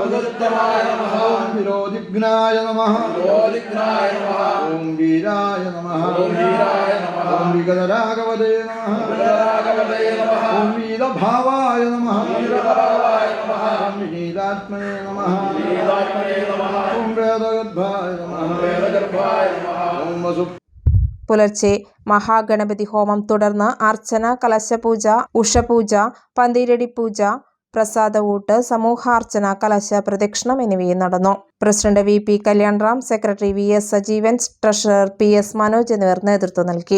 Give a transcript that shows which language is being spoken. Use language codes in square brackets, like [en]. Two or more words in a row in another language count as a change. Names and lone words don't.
[sa] ओम विरोधिघ्नाय नमः ओम वीराय नमः ओम विगतराघवते नमः ओम वीरभावाय नमः ओम विनीतात्मने नमः ओम वेदगर्भाय नमः ओम वसु. [ml] പുലർച്ചെ മഹാഗണപതി ഹോമം തുടർന്ന് അർച്ചന, കലശപൂജ, ഉഷപൂജ, പന്തീരടി പൂജ, പ്രസാദവൂട്ട്, സമൂഹാർച്ചന, കലശ പ്രദക്ഷിണം എന്നിവയും നടന്നു. പ്രസിഡന്റ് VP കല്യാൺറാം, സെക്രട്ടറി VS സജീവൻ, ട്രഷറർ PS മനോജ് എന്നിവർ നേതൃത്വം നൽകി.